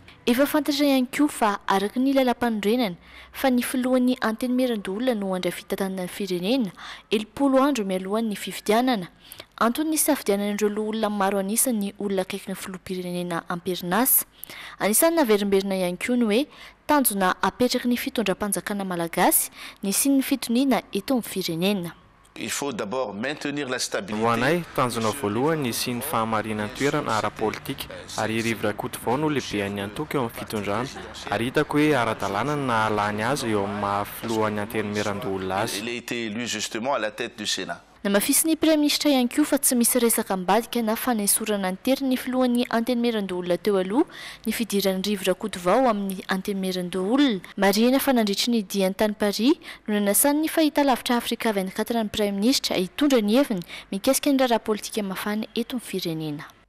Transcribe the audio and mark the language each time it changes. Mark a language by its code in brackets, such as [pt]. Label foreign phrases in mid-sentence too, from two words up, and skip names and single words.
[mg] Efa fantatra ihany koa fa araka ny lalam-panorenana fa ny filohan'ny antenimieran-doholona no handray fitantanana firenena 70 andro mialohan'ny fifidianana. Antony ny safidianan'ireo olona maro anisan'ny olona akaiky ny filoham-pirenena amperinasa. Anisan'ny naverimberina ihany koa ny hoe tanjona apetraky ny fitondram-panjakana malagasy ny sy ny fitoniana eto amin'ny firenena. [fr] Il faut d'abord maintenir la stabilité. [mg] Hoanay tanjona voalohany sy ny fahamarinan'ny toerana ara-politika ary Rivo Rakotovao no lehibehan'ny antoka eo amin'ny fitondrana ary hitako hoe ara-dalàna na alany azy eo amin'ny mahafilohan'ny antenimieran-doholona azy. [fr] Il a été élu justement à la tête du Sénat. [mg] Namafisy ny Praiministra ihany koa fa tsy misy resaka ambadika na fanesorana ny tery ny filohan'ny antenimieran-doholona teo aloha ny fidiran'ny Rivo Rakotovao amin'ny antenimieran-doholona. Marihana fa nandritry ny dian'ny tany Paris no nanasan'ny fahitalavitra Afrika 24 ny Praiministra hitondra ny heviny mikasika ny raharaha politika mafana eto amin'ny firenena.